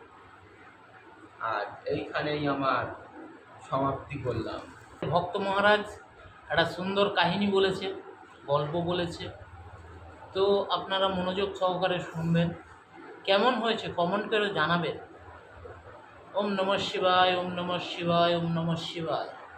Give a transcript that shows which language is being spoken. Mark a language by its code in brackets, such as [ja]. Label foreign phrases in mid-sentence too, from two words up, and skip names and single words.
[bn] আর এইখানেই আমার সমাপ্তি করলাম। ভক্ত মহারাজ একটা সুন্দর কাহিনী বলেছে, গল্প বলেছে, তো আপনারা মনোযোগ সহকারে শুনবেন। কেমন হয়েছে কমেন্ট করে জানাবেন। [sa] ওম নমঃ শিবায়, ওম নমঃ শিবায়, ওম নমঃ শিবায়।